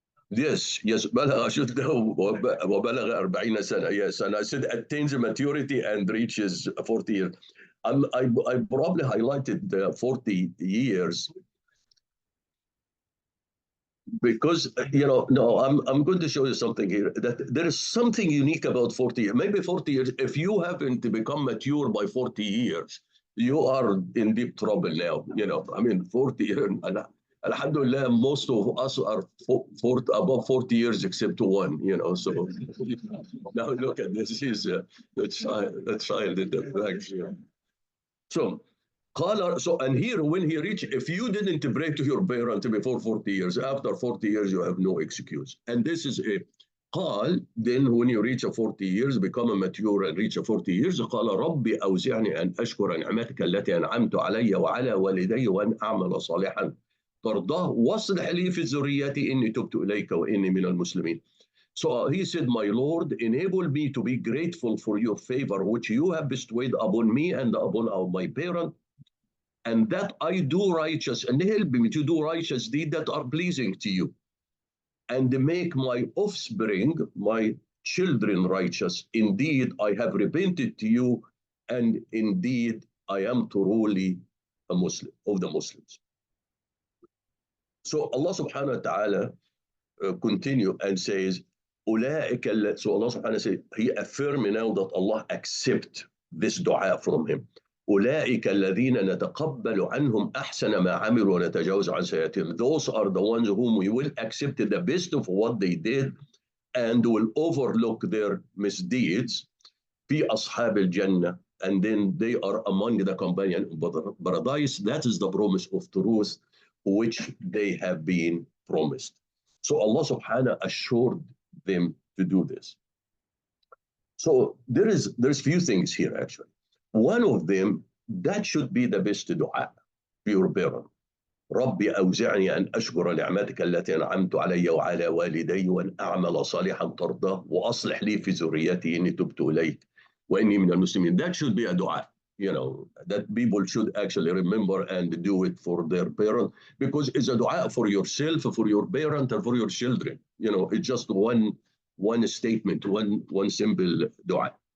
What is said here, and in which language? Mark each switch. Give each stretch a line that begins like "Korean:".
Arabic: Yes, بلغ أشده وبلغ 40 سنة.
English: Yes, and I said attains maturity and reaches 40 years. I probably highlighted the 40 years because, no, I'm going to show you something here, that there is something unique about 40 years. Maybe 40 years, if you happen to become mature by 40 years, you are in deep trouble now. 40 years, alhamdulillah, most of us are above 40 years except one, so now look at this, is the child in the back. And here when he reached, if you didn't pray to your parent before 40 years, after 40 years you have no excuse. And this is a قال, then when you reach 40 years,
Arabic: become a mature and reach 40 years, قال ربي أوزعني أن أشكر نعمتك التي أنعمت علي وعلى والدي وأن أعمل صالحا ترضاه واصلح لي في ذريتي إني تبت إليك وإني من المسلمين.
English: So he said, my Lord, enable me to be grateful for your favor, which you have bestowed upon me and upon my parent, and that I do righteous, and help me to do righteous deeds that are pleasing to you, and make my offspring, my children, righteous. Indeed, I have repented to you, and indeed, I am truly a Muslim, of the Muslims. So Allah subhanahu wa ta'ala continue and says, so Allah subhanahu wa ta'ala says, he affirmed now that Allah accept this dua from him.
Arabic: أولئك الذين نتقبل عنهم أحسن ما عملوا ونتجاوز عن سيئاتهم.
English: Those are the ones whom we will accept the best of what they did and will overlook their misdeeds.
Arabic: في أصحاب الجنة,
English: and then they are among the companion of paradise. That is the promise of truth which they have been promised. So Allah subhanahu assured them to do this. So there's few things here actually. One of them, that should be the best dua for your parent.
Arabic: ربي أوزعني أن أشكر نعمتك التي أنعمت علي وعلى والدي وأن أعمل صالحا ترضاه وأصلح لي في ذريتي إني تبت إليك وإني من المسلمين.
English: That should be a dua, that people should actually remember and do it for their parent, because it's a dua for yourself, for your parent, and for your children. It's just one statement, one simple dua.